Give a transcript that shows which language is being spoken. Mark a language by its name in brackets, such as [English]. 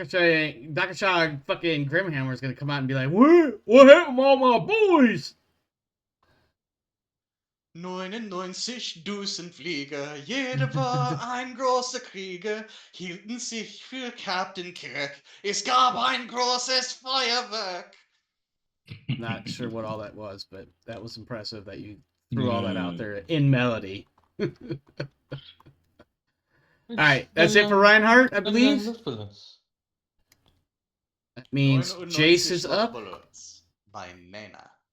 [English] Dakashag fucking Grimhammer is gonna come out and be like, What happened to all my boys? [German] 99 Dusenflieger, jeder war ein großer Krieger, hielten sich für Captain Kirk. Es gab ein großes Feuerwerk. [English] Not sure what all that was, but that was impressive that you threw all that out there in melody. Alright, that's it for Reinhardt, I believe. means Jace is up. Bullets by Nana.